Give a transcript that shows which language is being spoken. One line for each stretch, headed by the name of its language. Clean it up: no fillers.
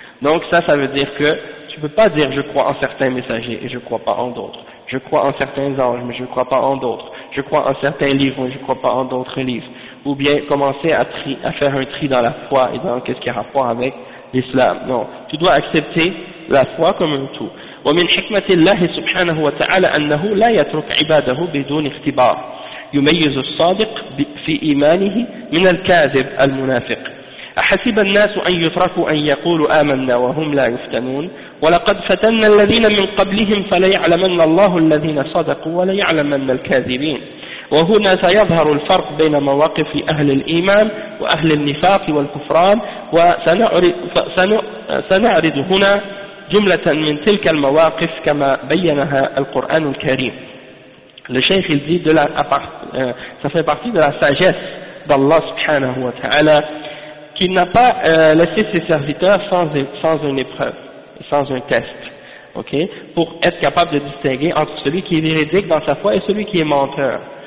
French: Donc ça veut dire que tu peux pas dire je crois en certains messagers et je crois pas en d'autres. Je crois en certains anges mais je crois pas en d'autres. Je crois en certains livres mais je crois pas en d'autres livres. Ou bien commencer à faire un tri dans la foi et dans qu'est-ce qui a rapport avec l'islam. Non. Tu dois accepter la foi comme un tout.
Arabic: وَمِنْ حِكْمَةِ اللَّهِ سُبْحَانَهُ وَتَعَالَى أَنَّهُ لَا يَتْرُكْ عِبَادَهُ بِدُونِ اخْتِبَارٍ يُمَيِّزُ الصَّادِقُ فِي إِيمَانِهِ مِنَ الْكَاذِبِ الْمُنَافِقِ أحسب الناس أن يتركوا أن يقولوا آمنا وهم لا يفتنون ولقد فتنا الذين من قبلهم فليعلمن الله الذين صدقوا وليعلمن الكاذبين. وهنا سيظهر الفرق بين مواقف أهل الإيمان وأهل النفاق والكفران وسنعرض هنا جملة من تلك المواقف كما بينها القرآن الكريم. لشيخ الزيد سفي بعثي دلع ساجس بالله سبحانه وتعالى
French: qui n'a pas laissé ses serviteurs sans une épreuve, sans un test, ok, pour être capable de distinguer entre celui qui est véridique dans sa foi et celui qui est menteur.